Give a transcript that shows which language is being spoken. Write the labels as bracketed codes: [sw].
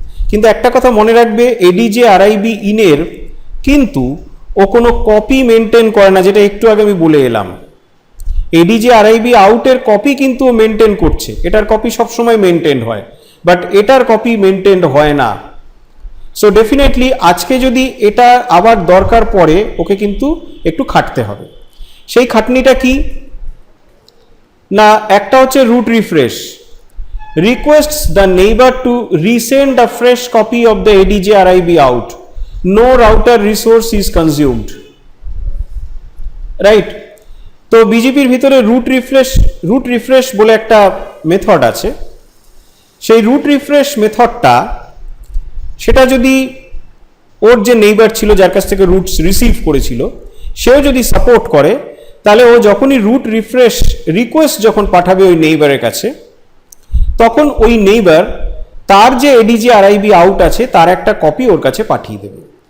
[bn] কিন্তু একটা কথা মনে রাখবে, এডিজে আরআইবি ইনের কিন্তু ও কোনো কপি মেনটেন করে না, যেটা একটু আগে আমি বলে এলাম। এডিজে আরআইবি আউটের কপি কিন্তু ও মেনটেন করছে, এটার কপি সবসময় মেনটেন হয়, বাট এটার কপি মেনটেন হয় না। সো ডেফিনেটলি আজকে যদি এটা আবার দরকার পড়ে, ওকে কিন্তু একটু খাটতে হবে। সেই খাটনিটা কি না, একটা হচ্ছে root refresh, [en] requests the neighbor to resend a fresh copy of the ADJ RIB out, no router resource is consumed, right। [bn] তো বিজিপির ভিতরে রুট রিফ্রেশ বলে একটা মেথড আছে। সেই রুট রিফ্রেশ মেথডটা, সেটা যদি ওর যে নেইবার ছিল যার কাছ থেকে রুটস রিসিভ করেছিল, সেও যদি সাপোর্ট করে, তাহলে ও যখনই রুট রিফ্রেশ রিকোয়েস্ট যখন পাঠাবে ওই নেইবারের কাছে, তখন ওই নেইবার তার যে এডিজি আরআইবি আউট আছে তার একটা কপি ওর কাছে পাঠিয়ে দেবে।